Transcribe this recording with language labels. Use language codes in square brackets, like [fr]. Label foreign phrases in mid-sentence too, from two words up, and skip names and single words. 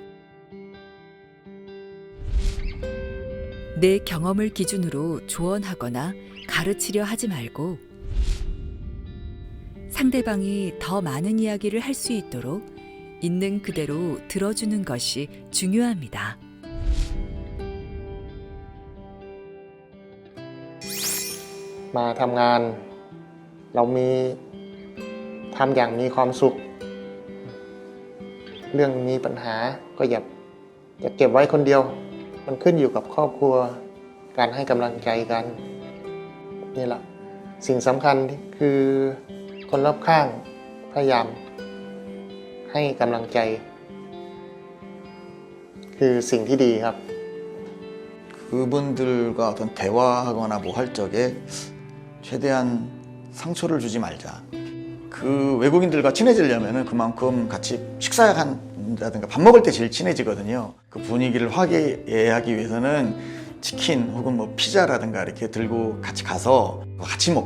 [ko] 내 경험을 기준으로 조언하거나 가르치려 하지 말고 상대방이 더 많은 이야기를 할 수 있도록 있는 그대로 들어주는 것이 중요합니다. [th] มาทำงานเราทำอย่างมีความสุขเรื่องมี ปัญหาก็อย่าเก็บไว้คนเดียวมันขึ้นอยู่กับครอบครัวการให้กำลังใจกันนี่แหละสิ่งสำคัญคือคนรอบข้างพยายามให้กำลังใจคือสิ่งที่ดีครับ [ko] 그분들과 어떤 대화하거나 뭐 할 적에 최대한 상처를 주지 말자. 그 외국인들과 친해지려면은 그만큼 같이 식사한다든가 밥 먹을 때 제일 친해지거든요. 그 분위기를 화기애애하기 위해서는 치킨 혹은 뭐 피자라든가 이렇게 들고 같이 가서 같이 먹자.